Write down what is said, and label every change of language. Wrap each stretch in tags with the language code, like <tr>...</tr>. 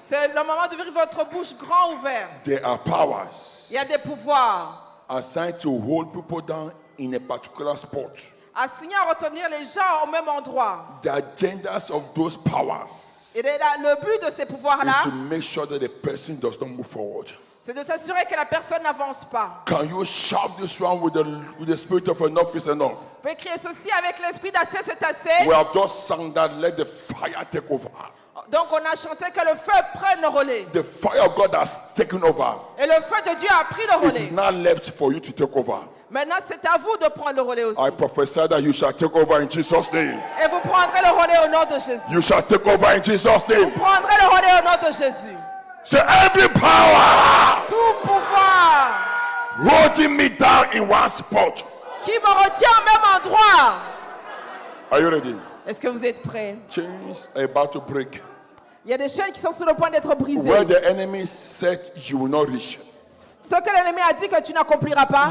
<fr>C'est le moment d'ouvrir votre bouche grand ouverte.</fr> <en>There are powers</en> <fr>Il y a des pouvoirs</fr> <en>assigned to hold people down in a particular spot.</en> <fr>assignés à retenir les gens au même endroit.</fr> <en>The agendas of those powers</en> <fr>Et le but de ces pouvoirs-là,</fr> <en>is to make sure that the person does not move forward.</en> <fr>c'est de s'assurer que la personne n'avance pas.</fr> <en>Can you shout this one with the spirit of enough is enough?</en> <fr>Vous pouvez crier ceci avec l'esprit d'assez, c'est assez.</fr> <en>We have just sung that let the fire take over.</en> <fr>Donc on a chanté que le feu prenne le relais.</fr> <en>The fire of God has taken over.</en> <fr>Et le feu de Dieu a pris le</fr> <en>It is</en> <fr>relais.</fr> <en>now left for you to take over.</en> <fr>Maintenant, c'est à vous de prendre le relais aussi.</fr> <en>I prophesy that you shall take over in Jesus' name.</en> <fr>Et vous prendrez le relais au nom de Jésus.</fr> <en>You shall take over in Jesus' name.</en> <fr>Vous prendrez le relais au nom de Jésus.</fr> <en>Say every power</en> <fr>Tout pouvoir</fr> <en>holding me down in one spot.</en> <fr>qui me retient au même endroit.</fr> <en>Are you ready?</en> <fr>Est-ce que vous êtes prêts?</fr> <en>Chains are about to break.</en> <fr>Il y a des chaînes qui sont sur le point d'être brisées.</fr> <en>Where the enemy said you will not reach,</en> <fr>Ce que l'ennemi a dit que tu n'accompliras pas</fr>